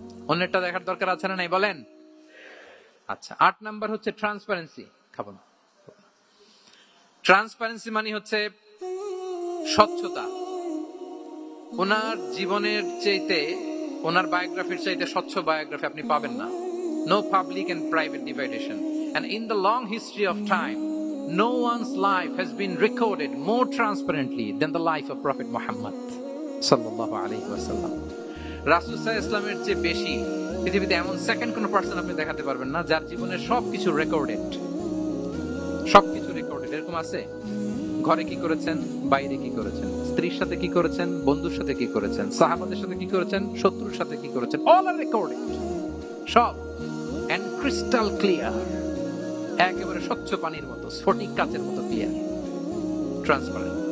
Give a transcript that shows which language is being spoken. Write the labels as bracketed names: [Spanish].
[Bangla] অন্যেরটা দেখার দরকার আছে না নাই বলেন? আচ্ছা, 8 নাম্বার হচ্ছে ট্রান্সপারেন্সি। খাবো না। ট্রান্সপারেন্সি মানে হচ্ছে স্বচ্ছতা। ওনার জীবনের চাইতে, ওনার বায়োগ্রাফির চাইতে স্বচ্ছ বায়োগ্রাফি আপনি পাবেন না। [English] No public and private dividation. And in the long history of time, no one's life has been recorded more transparently than the life of Prophet Muhammad. [Arabic] সাল্লাল্লাহু আলাইহি ওয়াসাল্লাম। [Bangla] রাসূল সাল্লাল্লাহু আলাইহি ওয়াসাল্লামের চেয়ে বেশি পৃথিবীতে এমন সেকেন্ড কোন পারসন আপনি দেখাতে পারবেন না যার জীবনের সবকিছু রেকর্ডেড, সবকিছু রেকর্ডেড। এরকম আছে? ঘরে কি করেছেন, বাইরে কি করেছেন, স্ত্রীর সাথে কি করেছেন, বন্ধুর সাথে কি করেছেন, সাহাবাদের সাথে কি করেছেন, শত্রুর সাথে কি করেছেন, [English] all are recorded, [Bangla] সব এন্ড ক্রিস্টাল ক্লিয়ার, একেবারে স্বচ্ছ পানির মতো, স্ফটিক কাচের মতো ক্লিয়ার, ট্রান্সপারেন্ট।